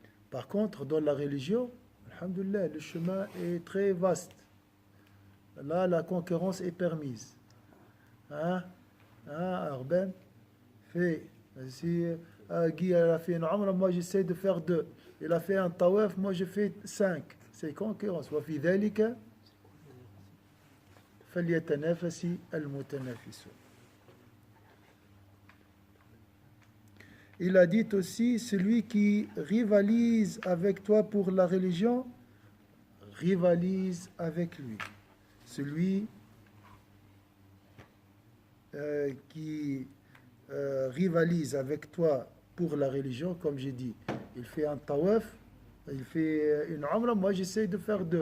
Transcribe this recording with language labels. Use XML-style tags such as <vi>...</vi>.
<fr>Par contre, dans la religion, alhamdoulilah, le chemin est très vaste. Là, la concurrence est permise. Hein? Arben fait. Si Guy a fait une umrah, moi j'essaie de faire 2. Il a fait un tawaf, moi je fais 5. C'est concurrence.</fr> <ar>وفي ذلك فليتنافس المتنافسون.</ar> <fr>Il a dit aussi, celui qui rivalise avec toi pour la religion, rivalise avec lui. Celui qui rivalise avec toi pour la religion, comme j'ai dit, il fait un tawaf, il fait une umrah, moi j'essaie de faire 2.</fr>